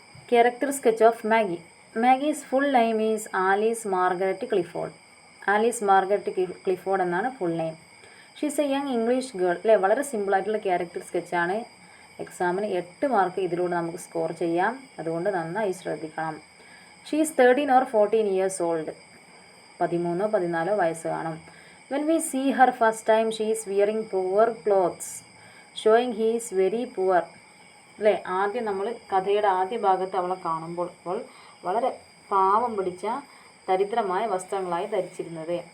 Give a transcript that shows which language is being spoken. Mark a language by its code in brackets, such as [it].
[en] Character sketch of Maggie. Maggie's full name is Alice Margaret Clifford. [ml] Alice Margaret Clifford എന്നാണ് full name. [en] She's a young English girl. [ml] അല്ലേ, വളരെ സിമ്പിളായിട്ടുള്ള character സ്കെച്ചാണ്. എക്സാമിന് 8 mark ഇതിലൂടെ നമുക്ക് score ചെയ്യാം. അതുകൊണ്ട് നന്നായി ശ്രദ്ധിക്കണം. [en] She's 13 or 14 years old. [ml] 13 or 14 വയസ്സ് കാണും. [en] When we see her first time she is wearing poor clothes showing he is very poor. [ml] അല്ലേ, ആദ്യം നമ്മൾ കഥയുടെ ആദ്യ ഭാഗത്ത് അവളെ കാണുമ്പോൾ വളരെ പാവം പിടിച്ച ദരിദ്രമായ വസ്ത്രങ്ങളായി ധരിച്ചിരുന്നത്.